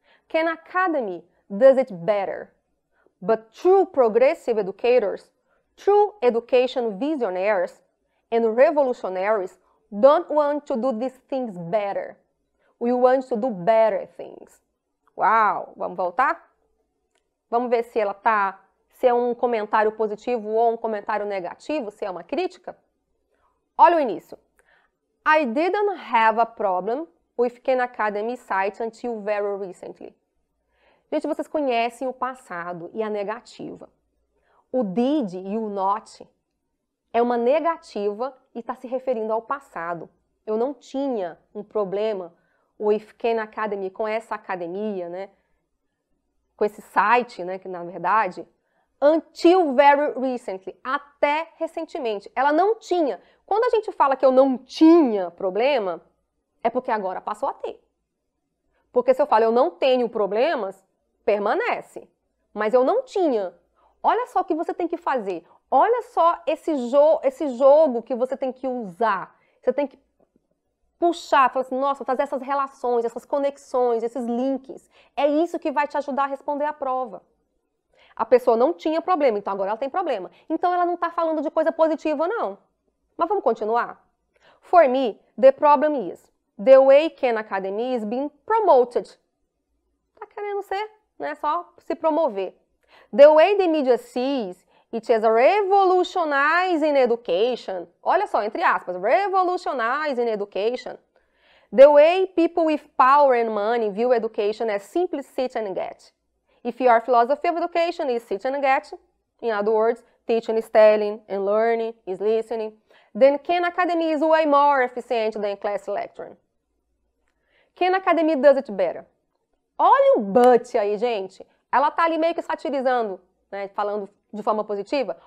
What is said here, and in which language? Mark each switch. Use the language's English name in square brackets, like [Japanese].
[English] Khan Academy does it better. But true progressive educators, true education visionaries and revolutionaries don't want to do these things better. We want to do better things. [Portuguese] Uau! Vamos voltar? Vamos ver se se é um comentário positivo ou um comentário negativo, se é uma crítica? Olha o início. [English] I didn't have a problem with Khan Academy site until very recently. [Portuguese] Gente, vocês conhecem o passado e a negativa. O did e o not é uma negativa e está se referindo ao passado. Eu não tinha um problema with Khan Academy, com essa academia, né? Com esse site, né? Que na verdade, [English] until very recently, [Portuguese] até recentemente. Ela não tinha. Quando a gente fala que eu não tinha problema, é porque agora passou a ter. Porque se eu falo eu não tenho problemas, permanece. Mas eu não tinha. Olha só o que você tem que fazer. Olha só esse jogo que você tem que usar. Você tem que puxar, falar assim, nossa, fazer essas relações, essas conexões, esses links. É isso que vai te ajudar a responder a prova. A pessoa não tinha problema, então agora ela tem problema. Então ela não está falando de coisa positiva, não. Mas vamos continuar? [English] For me, the problem is the way Khan Academy is being promoted. [Portuguese] Tá querendo ser, né? Só se promover. [English] The way the media sees it as a revolutionizing education. [Portuguese] Olha só, entre aspas, [English] revolutionizing education. The way people with power and money view education as simply sit and get. If your philosophy of education is sit and get, in other words, teaching is telling and learning is listening, then Khan Academy is way more efficient than class lecturing. Khan Academy does it better. [Portuguese] Olha o but aí, gente. Ela tá ali meio que satirizando, né, falando de forma positiva.